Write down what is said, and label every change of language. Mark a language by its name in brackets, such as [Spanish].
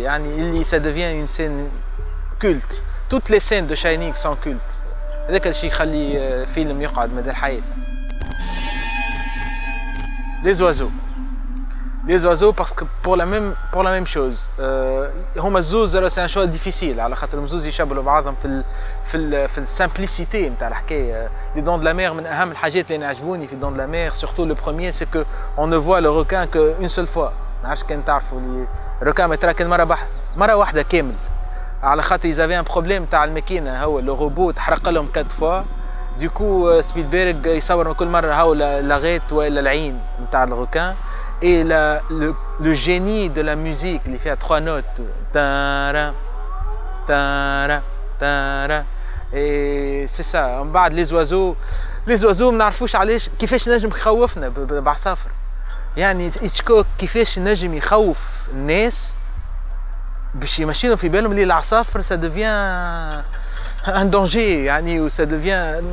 [French] يعني ça devient une scène culte. Toutes les scènes de Shining sont cultes. [Arabic] هذاك الشيء يخلي فيلم يقعد مدى الحياة. [French] Les oiseaux parce que pour la même chose. [Arabic] هما الزوز [French] c'est un choix difficile [Arabic] على خاطر الزوز يشبهوا بعضهم في السمبlicité نتاع الحكاية. [French] Les Dents de la Mer [Arabic] من أهم الحاجات اللي عجبوني في [French] Dents de la Mer, surtout le premier, c'est que on ne voit le requin qu'une seule fois. [Arabic] ما نعرفش كان تعرفوا الركان ما يتراكن مرة واحدة كامل. على خاطر [French] ils avaient un problème [Arabic] تاع الماكينة, هو [French] le robot [Arabic] تحرق لهم [French] 4 fois. [Arabic] Du coup سبيلبرغ يصور كل مرة هو لاغيت ولا العين نتاع الركان. [French] Et le génie de la musique, il fait à 3 notes. Tara, tara, tara. Et c'est ça. En bas, les oiseaux, [Arabic] ما نعرفوش علاش كيفاش نجم يخوفنا بعصافر. يعني هيتشكوك كيفاش نجم يخوف الناس باش يمشيلهم في بالهم اللي العصافر [French] ça devient un danger [Arabic] يعني, و [French] ça devient.